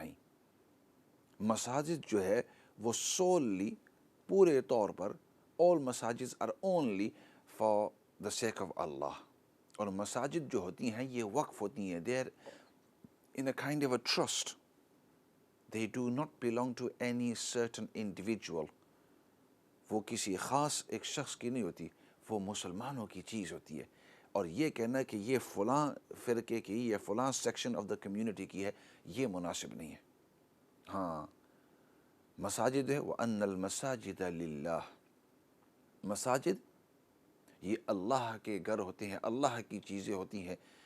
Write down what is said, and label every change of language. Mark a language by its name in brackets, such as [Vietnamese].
[Urdu] نہیں, مساجد جو ہے وہ سوللی پورے طور پر [English] all [Urdu] مساجد [English] are only for the sake of Allah. [Urdu] اور مساجد جو ہوتی ہیں یہ وقف ہوتی ہیں, [English] they are in a kind of a trust. They do not belong to any certain individual. [Urdu] وہ کسی خاص ایک شخص کی نہیں ہوتی, وہ مسلمانوں کی چیز ہوتی ہے. اور یہ کہنا کہ یہ فلاں فرقے کی یا فلاں [English] section of the community [Urdu] کی ہے, یہ مناسب نہیں ہے. ہاں, مساجد ہے [Arabic] وَأَنَّ الْمَسَاجِدَ لِلَّهِ, [Urdu] مساجد یہ اللہ کے گھر ہوتے ہیں, اللہ کی چیزیں ہوتی ہیں.